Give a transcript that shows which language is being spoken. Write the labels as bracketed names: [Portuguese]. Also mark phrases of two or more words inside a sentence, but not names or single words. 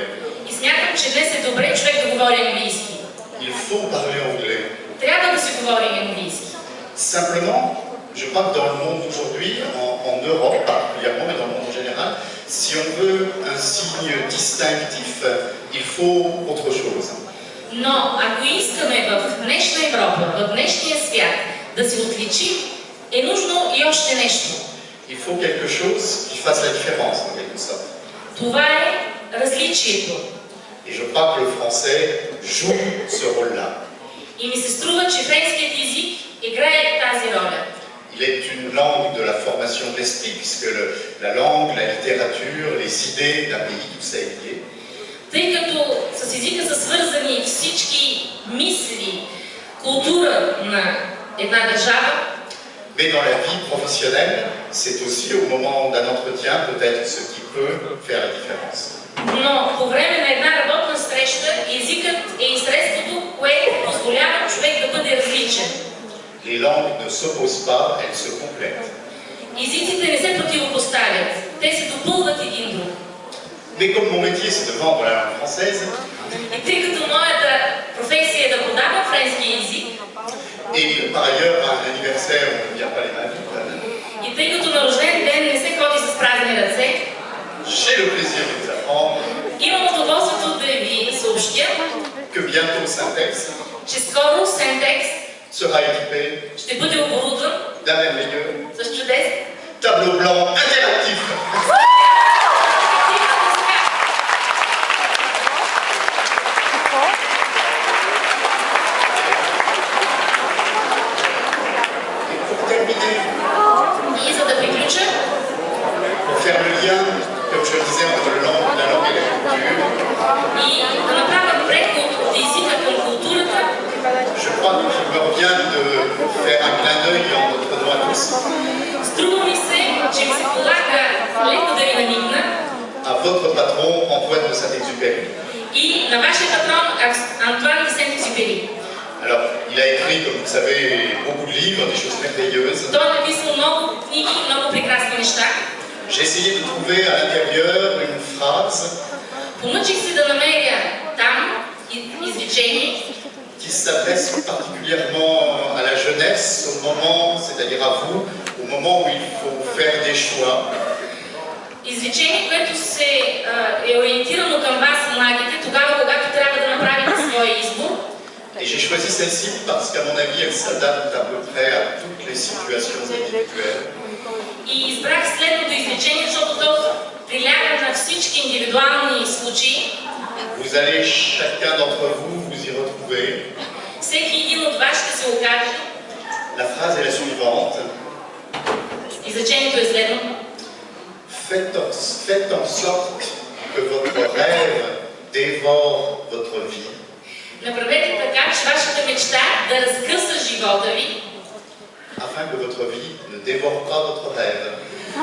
[Bulgarian] И смятам, че днес е добре човек да говори английски. [French] Il faut parler anglais. [Bulgarian] Трябва да се говори английски. [French] Simplement, je crois que dans le monde aujourd'hui, en Europe particulièrement, mais dans le monde en général, si on veut un signe distinctif, il faut autre chose. [Bulgarian] Но ако искаме в днешна Европа, в днешния свят да се отличим, е нужно и още нещо. [French] Il faut quelque chose qui fasse la différence en quelque sorte. [Bulgarian] Това е различието. [French] Et je crois que le français joue ce rôle-là. [Bulgarian] И ми се струва, че френският език играе тази роля. [French] Il est une langue de la formation de l'esprit, puisque la langue, la littérature, les idées d'un pays, tout ça est lié. [Bulgarian] Тъй като с езика са свързани всички мисли, култура на една държава, [French] Mais dans la vie professionnelle, c'est aussi au moment d'un entretien peut-être ce qui peut faire la différence. [Bulgarian] но по време на една работна среща езикът е и средството, което позволява човек да бъде различен. [French] Les langues ne s'opposent pas, elles se complètent. [Bulgarian] Езиците не се противопоставят, те се допълват един друг. [French] Mais comme mon métier c'est de vendre la langue française, [Bulgarian] И тъй като моята професия е да продавам френски език, [French] et que par ailleurs à un anniversaire on ne vient pas les mains vides, [Bulgarian] и тъй като на рожден ден не се ходи с празни ръце, [French] j'ai le plaisir de vous apprendre [Bulgarian] имам удоволствието да ви съобщя, [French] que bientôt Syntex [Bulgarian] че скоро Сентекс [French] sera équipé [Bulgarian] ще бъде оборудван [French] d'un merveilleux [Bulgarian] с чудесен [French] tableau blanc interactif. Et pour terminer, [Bulgarian] И за да приключа, [French] pour faire le lien, comme je le disais, entre la langue et la culture, [Bulgarian] и да направя преход от езика към културата, [French] je crois qu'il me revient de faire un clin d'œil en notre nom à tous [Bulgarian] струва ми се, че ми се полага леко да ви намигна [French] à votre patron Antoine de Saint-Exupéry. [Bulgarian] и на вашия патрон Антуан де Сент-Екзюпери. [French] Alors, il a écrit, comme vous le savez, beaucoup de livres, des choses merveilleuses. [Bulgarian] Той е написал много книги и много прекрасни неща. [French] J'ai essayé de trouver à l'intérieur une phrase [Bulgarian] Помъчих се да намеря там изречение, [French] qui s'adresse particulièrement à la jeunesse, au moment, c'est-à-dire à vous, au moment où il faut faire des choix. [Bulgarian] изречение, което е ориентирано към вас, младите, тогава, когато трябва да направите своя избор. [French] Et j'ai choisi celle-ci parce qu'à mon avis, elle s'adapte à peu près à toutes les situations individuelles. [Bulgarian] И избрах следното изречение, защото то приляга на всички индивидуални случаи. [French] Vous allez, chacun d'entre vous, vous y retrouver. [Bulgarian] Всеки един от вас ще се окаже. [French] La phrase est la suivante. [Bulgarian] Изречението е следното. [French] Faites en sorte que votre rêve dévore votre vie. [Bulgarian] Направете така, че вашата мечта да разкъса живота ви, [French] Afin que votre vie ne dévore pas votre rêve.